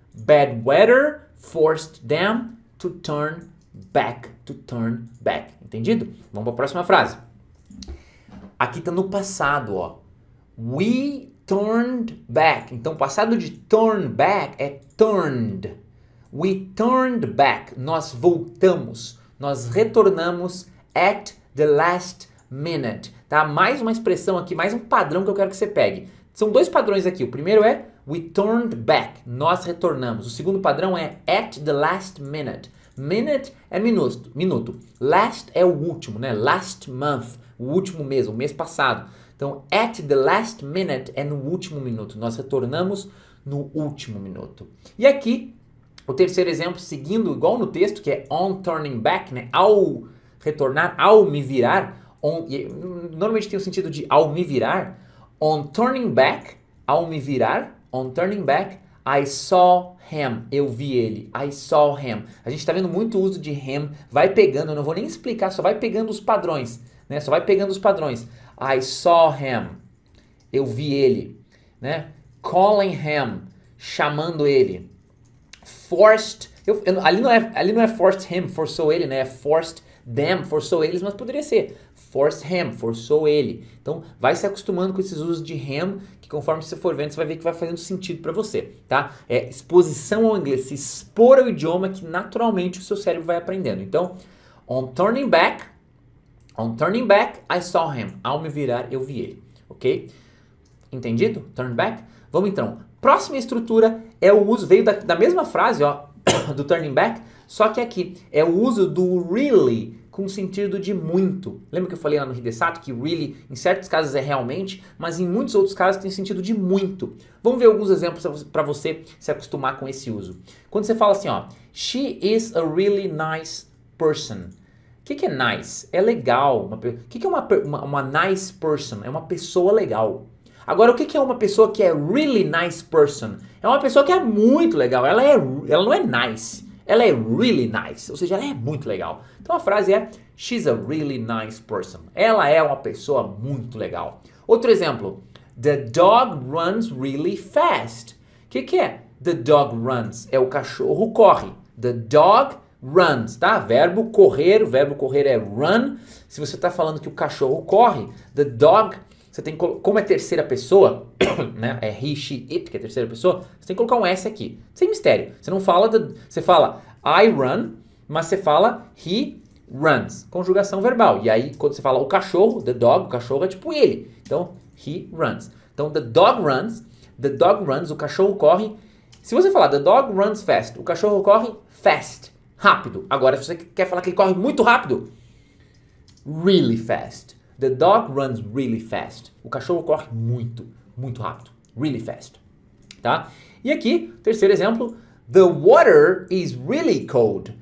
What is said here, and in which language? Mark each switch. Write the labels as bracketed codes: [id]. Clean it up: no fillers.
[en] Bad weather forced them to turn back. To turn back. [pt] Entendido? Vamos para a próxima frase. Aqui está no passado, ó. [en] We turned back. [pt] Então, o passado de [en] turn back é turned. We turned back. [pt] Nós voltamos. Nós retornamos [en] at the last minute. [pt] Tá? Mais uma expressão aqui, mais um padrão que eu quero que você pegue. São dois padrões aqui. O primeiro é [en] we turned back. [pt] Nós retornamos. O segundo padrão é [en] at the last minute. [pt] Minute é minuto. Last é o último, né? [en] Last month, [pt] o último mês, o mês passado. Então, [en] at the last minute [pt] é no último minuto. Nós retornamos no último minuto. E aqui, o terceiro exemplo, seguindo igual no texto, que é [en] on turning back, [pt] né? Ao retornar, ao me virar. Normalmente tem o sentido de ao me virar. [en] On turning back, [pt] ao me virar. [en] On turning back, I saw him. [pt] Eu vi ele. [en] I saw him. [pt] A gente está vendo muito uso de him. Vai pegando, eu não vou nem explicar, só vai pegando os padrões. Né? Só vai pegando os padrões. [en] I saw him. [pt] Eu vi ele. Né? [en] Calling him. [pt] Chamando ele. Forced. Ali não é [en] forced him, [pt] forçou ele, né? É [en] forced them, [pt] forçou eles, mas poderia ser forced him, forçou ele. Então, vai se acostumando com esses usos de him, que conforme você for vendo, você vai ver que vai fazendo sentido para você, tá? É exposição ao inglês, se expor ao idioma que naturalmente o seu cérebro vai aprendendo. Então, [en] on turning back, I saw him. [pt] Ao me virar, eu vi ele, ok? Entendido? Turn back? Vamos então. Próxima estrutura é o uso, veio da mesma frase, ó, do turning back, só que aqui é o uso do really com sentido de muito. Lembra que eu falei lá no Hidesato que really em certos casos é realmente, mas em muitos outros casos tem sentido de muito. Vamos ver alguns exemplos para você se acostumar com esse uso. Quando você fala assim, ó, [en] she is a really nice person. [pt] O que é nice? É legal. O que é uma nice person? É uma pessoa legal. Agora, o que é uma pessoa que é [en] really nice person? [pt] É uma pessoa que é muito legal. Ela não é nice. Ela é [en] really nice. [pt] Ou seja, ela é muito legal. Então a frase é [en] she's a really nice person. [pt] Ela é uma pessoa muito legal. Outro exemplo. [en] The dog runs really fast. [pt] O que é [en] the dog runs? [pt] É o cachorro corre. [en] The dog runs, [pt] tá? O verbo correr é run. Se você está falando que o cachorro corre, the dog... Você tem que, como é terceira pessoa, né? É he, she, it, que é terceira pessoa, você tem que colocar um S aqui. Sem mistério. Você não fala, você fala [en] I run, [pt] mas você fala [en] he runs. [pt] Conjugação verbal. E aí, quando você fala o cachorro, the dog, o cachorro é tipo ele. Então, [en] he runs. [pt] Então, [en] the dog runs, [pt] o cachorro corre. Se você falar [en] the dog runs fast, [pt] o cachorro corre fast, rápido. Agora, se você quer falar que ele corre muito rápido, [en] really fast. The dog runs really fast. [pt] O cachorro corre muito, muito rápido. [en] Really fast. [pt] Tá? E aqui, terceiro exemplo. [en] The water is really cold.